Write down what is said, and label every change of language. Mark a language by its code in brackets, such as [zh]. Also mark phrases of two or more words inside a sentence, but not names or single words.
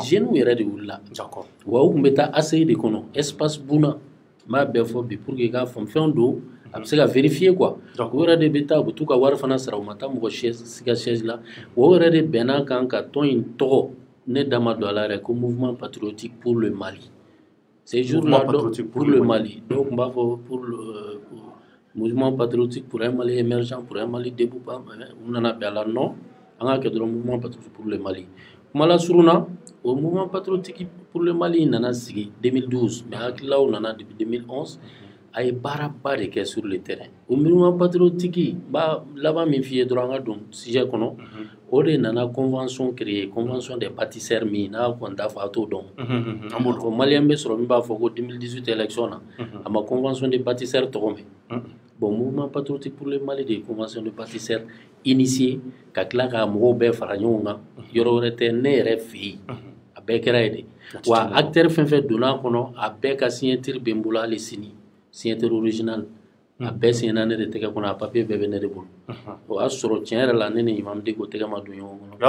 [bm] jeunes yɛrɛ de wulila wa u tun bɛ taa ACI de kɔnɔ espace buna n b'a bɛɛ fɔ bi pour que i k'a faamu fɛn don a bɛ se ka [fr] vérifier quoi [bm] o yɛrɛ de bɛ taa u bɛ t'u ka wari fana sara u ma taa mɔgɔ si ka chaise la o yɛrɛ de bɛnna kan ka tɔn in tɔgɔ ne da ma don a la yɛrɛ ko [fr] mouvement patriotique pour le Mali [bm] ces jours-là [fr] pour le Mali dɔw tun b'a fɔ pour le mouvement patriotique pour un Mali émergent pour un Mali debout [bm] u nana bɛn a la non an ka kɛ dɔrɔn [fr] mouvement patriotique pour le Mali [bm] kuma la surunna o [fr] mouvement patriotique pour le Mali [bm] nana sigi 2012 mais hakilaw nana [fr] depuis 2011 [bm] a ye baaraba de kɛ [fr] sur le terrain [bm] o [fr] mouvement patriotique [bm] ba laban min f'i ye dɔrɔn an ka don sujet kɔnɔ o de nana [fr] convention créée convention des bâtisseurs [bm] min n'a kɔni t'a fɔ a t'o dɔn o maliyɛn bɛ sɔrɔ min b'a fɔ ko 2018 élection na a ma convention [fr] des bâtisseurs [bm] tɔgɔ mɛn [fr] bon mouvement patriotique pour le Mali [bm] de ye [fr] convention des bâtisseurs initié [bm] ka tila ka mɔgɔw bɛɛ fara ɲɔgɔn kan yɔrɔ wɛrɛ tɛ ne yɛrɛ fɛ yen a bɛɛ kɛra ye de wa acteur fɛn fɛn donna a kɔnɔ a bɛɛ ka signature bɛ n bolo hali sini [fr] signature original [bm] a bɛɛ signena ne de tɛgɛ kɔnɔ a papier bɛɛ bɛ ne de bolo o y'a sɔrɔ tiɲɛ yɛrɛ la ne ni Imam Diko tɛgɛ ma don ɲɔgɔn kɔnɔ o